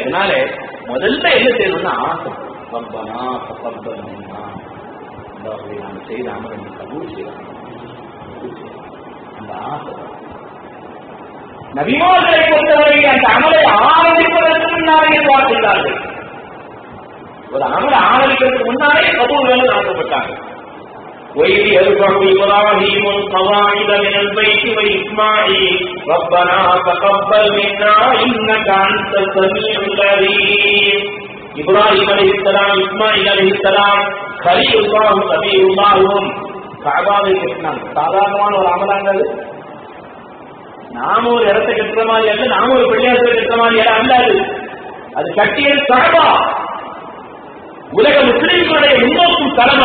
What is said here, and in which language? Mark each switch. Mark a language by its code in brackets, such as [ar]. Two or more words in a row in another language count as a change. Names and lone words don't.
[ta] அதனால முதல்ல என்ன செய்யணும்னா ஆசை, [ar] ربنا تقبل منا, [ta] அல்லாஹ்வே நாம் செய்த அமலை நீ கபூல் செய்யலாம், அந்த ஆசை. நபிமார்களை பொறுத்தவரை அந்த அமலை ஆரம்பிப்பதற்கு முன்னாலே பார்க்கிறார்கள். ஒரு அமலை ஆரம்பிக்கிறதுக்கு முன்னாலே கபூல் வேலை நடத்தப்பட்டாங்க. [ar] وَإِذْ يَرْفَعُ إِبْرَاهِيمُ الْقَوَاعِدَ مِنَ الْبَيْتِ وَإِسْمَاعِيلُ رَبَّنَا تَقَبَّلْ مِنَّا إِنَّكَ أَنْتَ السَّمِيعُ الْعَلِيمُ. [ta] இப்ராஹிம் அலைஹிஸ்ஸலாம், இஸ்மாயில் அலைஹிஸ்ஸலாம், கலீலுல்லாஹ் நபியுல்லாஹும் கஅபாவை கட்டினாங்க. சாதாரணமான ஒரு அமலானது. நாம ஒரு இடத்தை கட்டுற மாதிரி அல்ல, நாம ஒரு பிள்ளையாசை கட்டுற மாதிரி அல்லாது. அது கட்டியது கஅபா, உலக முஸ்லிம்களுடைய முன்னோக்கும் தலம்.